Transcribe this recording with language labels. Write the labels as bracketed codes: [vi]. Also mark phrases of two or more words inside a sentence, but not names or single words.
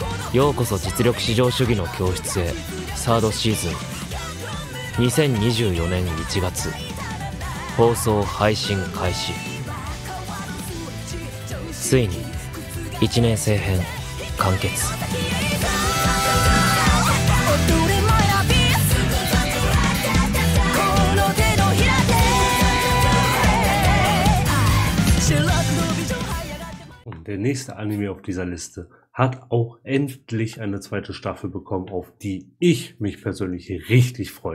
[ja] ようこそ実力至上主義の教室へサードシーズン2024年1月放送配信開始。ついに1年生編完結。 [de] Und der nächste Anime auf dieser Liste hat auch endlich eine zweite Staffel bekommen, auf die ich mich persönlich richtig freue.